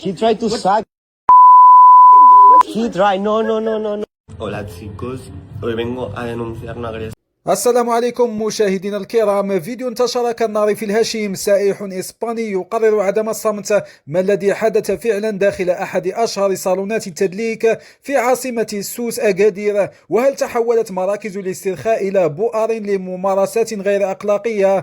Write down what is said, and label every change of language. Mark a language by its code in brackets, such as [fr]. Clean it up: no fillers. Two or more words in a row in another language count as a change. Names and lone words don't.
[en] He tried to suck. He tried. No, no, no, no, no. [es] Hola chicos, hoy vengo a denunciar una agresión. [ar] السلام عليكم مشاهدينا الكرام. فيديو انتشر كالنار في الهشيم. سائح إسباني يقرر عدم الصمت ما الذي حدث فعلا داخل أحد أشهر صالونات التدليك في عاصمة سوس أكادير. وهل تحولت مراكز الاسترخاء إلى بؤر لممارسات غير أخلاقية؟